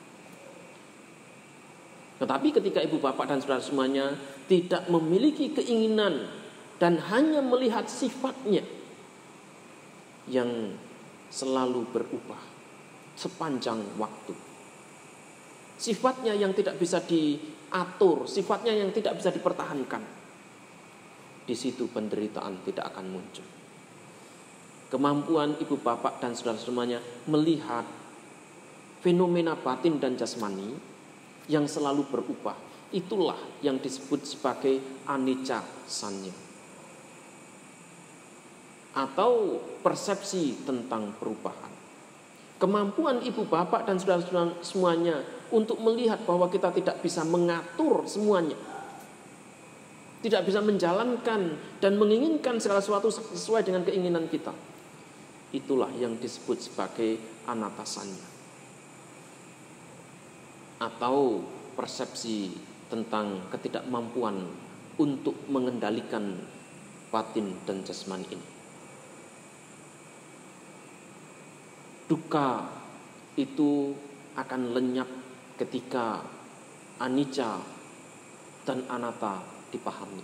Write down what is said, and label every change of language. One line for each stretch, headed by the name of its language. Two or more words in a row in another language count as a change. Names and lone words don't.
Indonesian: Tetapi ketika ibu bapak dan saudara semuanya tidak memiliki keinginan dan hanya melihat sifatnya yang selalu berubah sepanjang waktu, sifatnya yang tidak bisa diatur, sifatnya yang tidak bisa dipertahankan, di situ penderitaan tidak akan muncul. Kemampuan ibu bapak dan saudara semuanya melihat fenomena batin dan jasmani yang selalu berubah, itulah yang disebut sebagai
Pali: anicca sanya,
Indonesian: atau persepsi tentang perubahan. Kemampuan ibu bapak dan saudara-saudara semuanya untuk melihat bahwa kita tidak bisa mengatur semuanya, tidak bisa menjalankan dan menginginkan segala sesuatu sesuai dengan keinginan kita, itulah yang disebut sebagai
Pali: anatta sanya,
Indonesian: atau persepsi tentang ketidakmampuan untuk mengendalikan batin dan jasmani ini. Duka itu akan lenyap ketika anicca dan anatta dipahami.